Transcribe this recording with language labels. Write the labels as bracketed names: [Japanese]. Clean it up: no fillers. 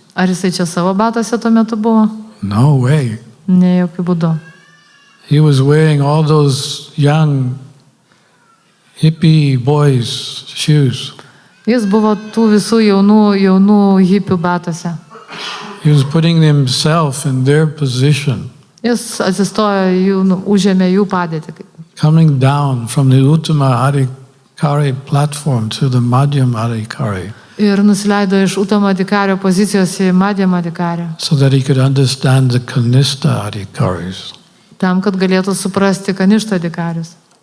[Lithuanian] Ar jisai čia savo batose tuo metu buvo? [English] No way. [Lithuanian] Ne, jokių būdų. [English] He was wearing all those young hippie boys' shoes. [Lithuanian] Jis buvo tų visų jaunų hipių batose. [English] He was putting himself in their position. [Lithuanian] Jis atsistojo, užėmė jų padėtį. [English] Coming down from the Uttama Adhikari platform to the Madhyam Adhikari. [Lithuanian] Ir nusileido iš Uttama Adhikario pozicijos į Madhyam Adhikario. [English] So that he could understand the Kanishta Adhikaris. [Lithuanian] Tam, kad galėtų suprasti Kanishta Adhikarius.